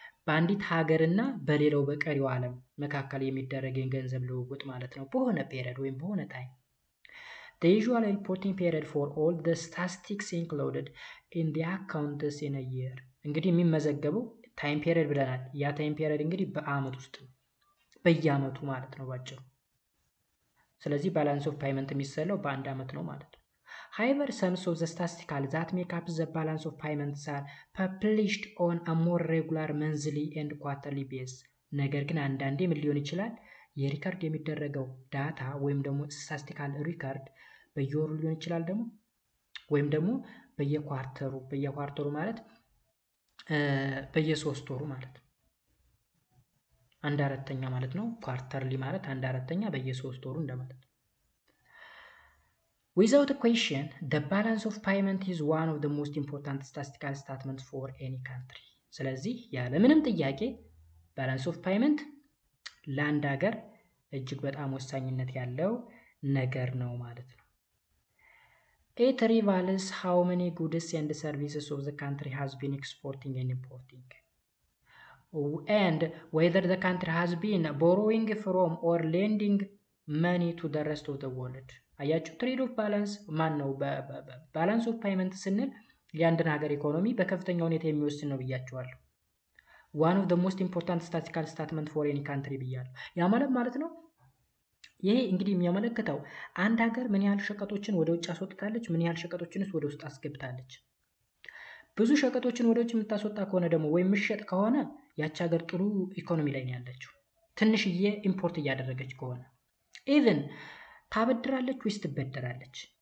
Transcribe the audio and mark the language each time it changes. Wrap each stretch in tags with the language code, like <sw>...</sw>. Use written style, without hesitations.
<am>በአንዲት ሀገርና በሌላው በቀሪው ዓለም መካከል የሚደረግ የገንዘብ ልውውጥ ማለት ነው። በሆነ ፔሪየድ ወይም በሆነ ታይም</am> <en>the usual reporting period for all the statistics included in the accounts in a year።</en> <am>እንግዲህ የሚመዘገበው ታይም ፔሪየድ ብለናል። ያ ታይም ፔሪየድ እንግዲህ በአመት ውስጥ ነው፣ በየአመቱ ማለት ነው ባጭሩ። ስለዚህ ባላንስ ኦፍ ፓይመንት የሚሰለው በአንድ አመት ነው ማለት ነው።</am> <en>However, sums of the statistical that make up the balance of payments are published on a more regular monthly and quarterly basis።</en> <am>ነገር ግን አንዳንዴ ምን ሊሆን ይችላል? የሪካርድ የሚደረገው ዳታ ወይም ደግሞ ስታቲስቲካል ሪካርድ በየወሩ ሊሆን ይችላል ደግሞ ወይም ደግሞ በየኳርተሩ ማለት በየሶስት ወሩ ማለት ነው። 1/4 ማለት ነው። ኳርተርሊ ማለት 1/4 በየሶስት ወሩ እንደማለት ነው።</am> <en>Without a question, the balance of payment is one of the most important statistical statements for any country።</en> <am>ስለዚህ ያለምንም ጥያቄ balance of payment ለአንድ ሀገር እጅግ በጣም ወሳኝነት ያለው ነገር ነው ማለት ነው።</am> <en>It reveals how many goods and services of the country has been exporting and importing, and whether the country has been borrowing from or lending money to the rest of the world።</en> <am>አያችሁ፣ ትሬድ ኦፍ ባላንስ ማን ነው? ባላንስ ኦፍ ፓይመንት ስንል የአንድን ሀገር ኢኮኖሚ በከፍተኛ ሁኔታ የሚወስን ነው ብያቸዋለሁ።</am> <en>ዋን ኦፍ ዘ ሞስት ኢምፖርታንት ስታቲስቲካል ስታትመንት ፎር ኤኒ ካንትሪ</en> <am>ብያለሁ። ያ ማለት ነው ይሄ እንግዲህ የሚያመለክተው አንድ ሀገር ምን ያህል ሸቀጦችን ወደ ውጭ አስወጥታለች፣ ምን ያህል ሸቀጦችንስ ወደ ውስጥ አስገብታለች። ብዙ ሸቀጦችን ወደ ውጭ የምታስወጣ ከሆነ ደግሞ ወይም ምሸጥ ከሆነ ያች ሀገር ጥሩ ኢኮኖሚ ላይ ነው ያለችው። ትንሽዬ ኢምፖርት እያደረገች ከሆነ ኢቭን ታበድራለች ወይስ ትበደራለች?</am>